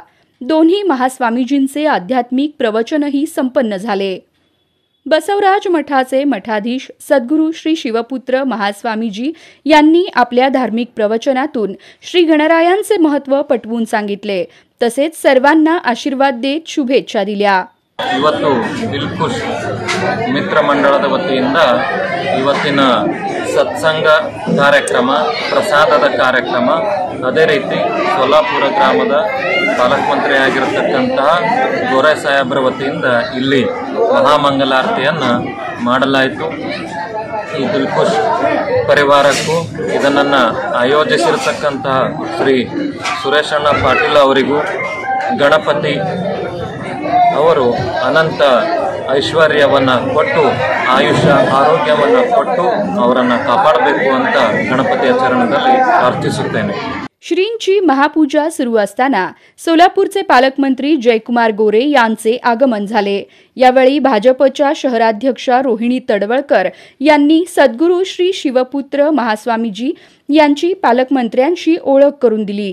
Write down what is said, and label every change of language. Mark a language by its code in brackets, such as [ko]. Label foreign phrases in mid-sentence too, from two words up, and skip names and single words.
[mr] दोन्ही महास्वामीजींचे आध्यात्मिक प्रवचनही संपन्न झाले। बसवराज मठाचे मठाधीश सद्गुरू श्री शिवपुत्र महास्वामीजी यांनी आपल्या धार्मिक प्रवचनातून श्री गणरायांचे महत्त्व पटवून सांगितले, तसेच सर्वांना आशीर्वाद देत शुभेच्छा दिल्या। [kn] ಇವತ್ತು ದಿಲ್ಖುಷ್ ಮಿತ್ರ ಮಂಡಳದ ವತಿಯಿಂದ ಇವತ್ತಿನ ಸತ್ಸಂಗ ಕಾರ್ಯಕ್ರಮ, ಪ್ರಸಾದದ ಕಾರ್ಯಕ್ರಮ, ಅದೇ ರೀತಿ ಸೋಲಾಪುರ ಗ್ರಾಮದ ಪಾಲಕ ಮಂತ್ರಿ ಆಗಿರತಕ್ಕಂತಹ ಗೋರೆ ಸಾಹೇಬ್ರ ವತಿಯಿಂದ ಇಲ್ಲಿ ಮಹಾಮಂಗಲಾರತಿಯನ್ನು ಮಾಡಲಾಯಿತು। ಈ ದಿಲ್ಖುಷ್ ಪರಿವಾರಕ್ಕೂ ಇದನ್ನು ಆಯೋಜಿಸಿರತಕ್ಕಂತಹ ಶ್ರೀ ಸುರೇಶಣ್ಣ ಪಾಟೀಲ್ ಅವರಿಗೂ ಗಣಪತಿ ಅವರು ಅನಂತ ಐಶ್ವರ್ಯವನ್ನು ಕೊಟ್ಟು ಆಯುಷ್ಯ ಆರೋಗ್ಯವನ್ನು ಕೊಟ್ಟು ಅವರನ್ನು ಕಾಪಾಡಬೇಕು ಅಂತ ಗಣಪತಿಯ ಚರಣದಲ್ಲಿ ಪ್ರಾರ್ಥಿಸುತ್ತೇನೆ। [mr] श्रींची महापूजा सुरू असताना सोलापूरचे पालकमंत्री जयकुमार गोरे यांचे आगमन झाले। यावेळी भाजपच्या शहराध्यक्षा रोहिणी तडवळकर यांनी सद्गुरू श्री शिवपुत्र महास्वामीजी यांची पालकमंत्र्यांशी ओळख करून दिली।